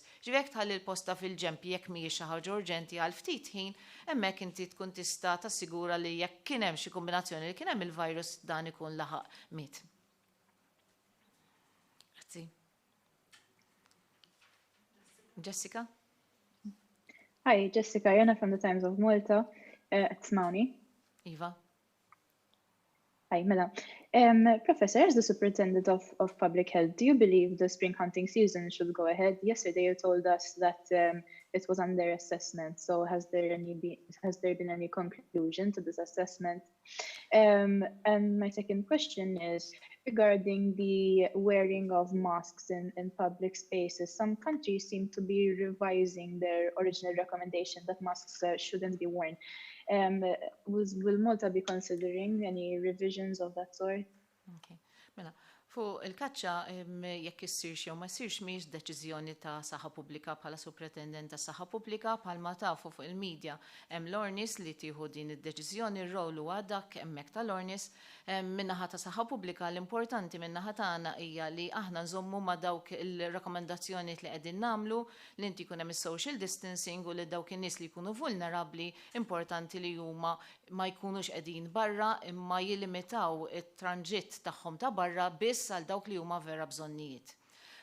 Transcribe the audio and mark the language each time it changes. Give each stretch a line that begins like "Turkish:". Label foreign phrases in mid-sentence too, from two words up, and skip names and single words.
Maltese: Ġifieri tħalli l-posta fil-ġemp jekk mhijiex xi ħaġa urġenti għal ftit ħin, hemmhekk inti tkun tista' tassigura li jekk kien hemm xi kombinazzjoni li kien hemm il-virus dan ikun laħaq miet. Grazzi. Jessica?
English: Hi, Jessica, Jana from the Times of Malta.
Maltese: Tsmawni. Iva.
English: Hi, Mela. Professor, as the Superintendent of Public Health, do you believe the spring hunting season should go ahead? Yesterday you told us that it was under assessment, so has there been any conclusion to this assessment? And my second question is regarding the wearing of masks in public spaces. Some countries seem to be revising their original recommendation that masks shouldn't be worn. Will Malta be considering any revisions of that sort? Okay.
Maltese: Mela, fuq il-kaċċa jekk issirx jew ma jsirx mhix deċiżjoni ta' saħħa pubblika bħala Supretendent ta' saħħa pubblika bħalma tafu fuq il-medja hemm l-Ornis li tieħu din id-deċiżjoni r-rol huwa dak hemmhekk tal-Ornis min-naħa ta' saħħa pubblika l-importanti min-naħa tagħna hija li aħna nżommu ma' dawk il-rakkomandazzjonijiet li qegħdin nagħmlu li inti jkun hemm is-
English: social distancing
Maltese: u li dawk in-nies li jkunu vulnerabbli importanti li huma ma jkunux qegħdin barra imma jilimitaw it-tranġitt tagħhom ta' barra biss għal dawk li huma vera bżonnijiet.